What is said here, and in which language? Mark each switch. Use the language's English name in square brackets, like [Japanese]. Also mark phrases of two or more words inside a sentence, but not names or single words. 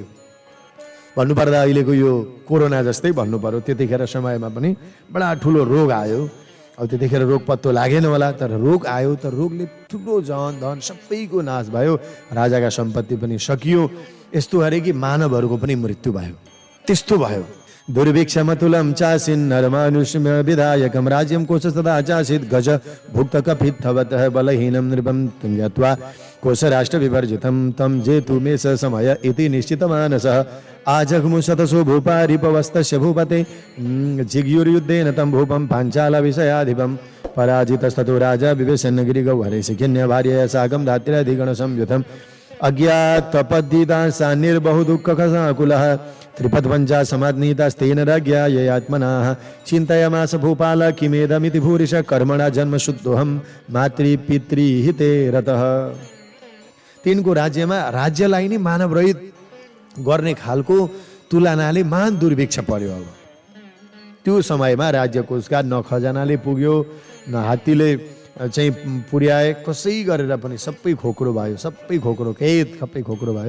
[Nepali] भन्नुपर्दा अहिलेको यो कोरोना जस्तै भन्नु पर्यो। त्यतिखेर समयमा पनि बडा ठुलो रोग आयो। अब त्यतिखेर रोग पत्तो लागेन होला, तर रोग आयो, तर रोगले ठुलो धन सबैको नाश भयो, राजाका सम्पत्ति पनि सकियो। यस्तो अरे कि मानवहरूको पनि मृत्यु भयो। त्यस्तो भयो। [Sanskrit] दुर्भिक्षमतुलं चासीन् नरमानुष्यम विधायकं राज्यं कोश तदा चासीत् गज भुक्त कपित्थवतः बलहीनं नृपं ज्ञात्वा कोश राष्ट्र विवर्जितं तं जेतु मे स समय इति निश्चितमानसः आजग्मु शतसो भूपा रिपवस्तस्य भूपते जिग्युर्युद्धेन तं भूपं पाञ्चाल विषयाधिपं पराजितस्ततो राजा विवेशन् गिरिगौहरे शिखिन्य भार्यया साकं धात्र्याधिगण संयुतम् अज्ञातपद्धिता सा निर्बहु दुःखसाकुलः त्रिपद्वञ्चा समाज्ञितास्तेन राज्ञा ययात्मनः चिन्तयामास भूपाल किमेदमिति भूरिश कर्मणा जन्मशुद्धोऽहं मातृपितृहिते रतः। [Nepali] तिनको राज्यमा राज्यलाई नै मानवरहित गर्ने खालको तुलनाले महान दुर्भिक्ष पर्यो। अब त्यो समयमा राज्य कोषका न खजनाले पुग्यो, न हात्तीले चाहिँ पुर्याए, कसै गरेर पनि सबै खोक्रो भयो, सबै खोक्रो भयो।